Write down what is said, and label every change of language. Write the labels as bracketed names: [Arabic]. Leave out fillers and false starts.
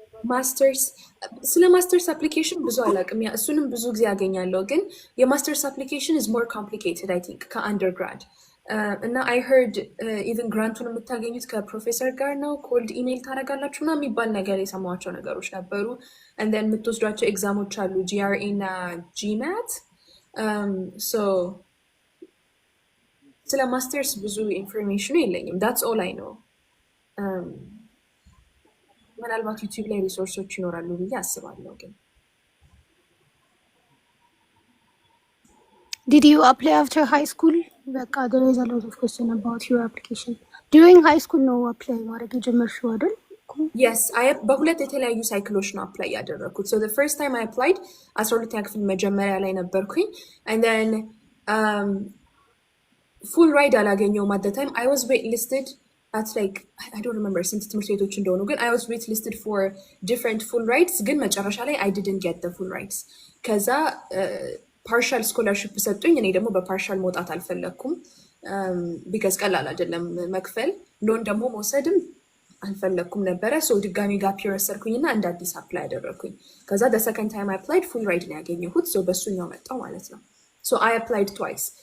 [Amharic] ማስተርስ ስለ ማስተርስ አፕሊኬሽን ብዙ አላውቅም። እሱንም ብዙ ጊዜ ያገኛለሁ ግን የማስተርስ አፕሊኬሽን [English] is more complicated I think [Amharic] ከአንደርግራድ እና [English] I heard even [Amharic] ግራንቱን የምታገኙት ከፕሮፌሰር ጋር ነው ኮልድ ኢሜይል ታደርጋላችሁ እና የሚባል ነገር የሰማኋቸው ነገሮች ነበሩ። and then የምትወስዷቸው ኤግዛሞች አሉ GRE እና GMAT so ስለ ማስተርስ ብዙ ኢንፎርሜሽኑ የለኝም። [English] that's all I know. [Amharic] ምናልባት ዩቲዩብ ላይ ሪሶርሶች ይኖራሉ ብዬ አስባለሁ ግን [English] Did you apply after high school? [Amharic] በቃ [English] there is a lot of question about your application. During high school [Amharic] ነው apply ማድረግ የጀመርሽው አይደል? Yes, በሁለት የተለያዩ ሳይክሎች ነው apply ያደረኩት. [English] so the first time I applied [Amharic] 12ኛ ክፍል መጀመሪያ ላይ ነበርኩኝ [English] and then full ride [Amharic] አላገኘሁም [English] at the time. I was waitlisted at like I don't remember [Amharic] ስንት ትምህርት ቤቶች እንደሆኑ ግን [English] I was waitlisted for different full rides [Amharic] ግን መጨረሻ ላይ [English] I didn't get the full rides. [Amharic] ከዛ ፓርሻል ስኮላርሺፕ ሰጡኝ። እኔ ደግሞ በፓርሻል መውጣት አልፈለኩም ቢካዝ ቀላል አይደለም መክፈል ሎን ደግሞ መውሰድም አልፈለኩም ነበረ። ሶ ድጋሚ ጋፒር ወሰድኩኝና እንደ አዲስ አፕላይ አደረኩኝ። ከዛ [English] the second time I applied [Amharic] full ride ነው ያገኘሁት። ሶ በሱኛው መጣው ማለት ነው። ሶ [English] I applied twice.